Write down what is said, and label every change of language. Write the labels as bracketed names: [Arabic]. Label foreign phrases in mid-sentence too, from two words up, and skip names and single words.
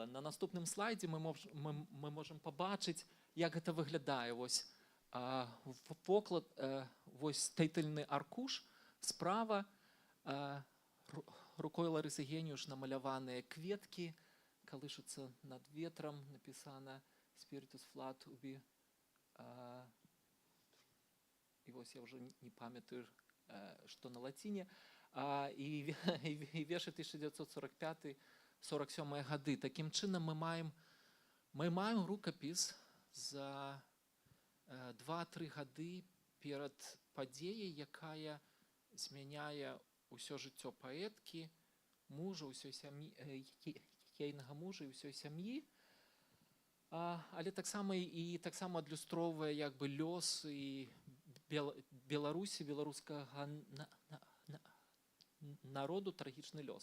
[Belarusian] На наступным слайдзе мы можам пабачыць, як гэта выглядае. Вось Поклад, [Ukrainian] ось тайтельний аркуш, [Belarusian] справа рукою Лариси Геніуш намаляваныя кветкі, калышуцца над ветрам, напісана [Latin] «Spiritus flat ubi». [Ukrainian] І ось я вже не пам'ятаю, [Belarusian] што на лаціні. І вершы 1945-47 гады. Такім чынам мы маем рукапіс за 2-3 гады перад падзеяй, якая змяняе ўсё жыццё паэткі, мужа, ўсёй сям'і, ейнага мужа і ўсёй сям'і, але таксама адлюстроўвае як бы лёс і Беларусі, беларускага народу, трагічны лёс.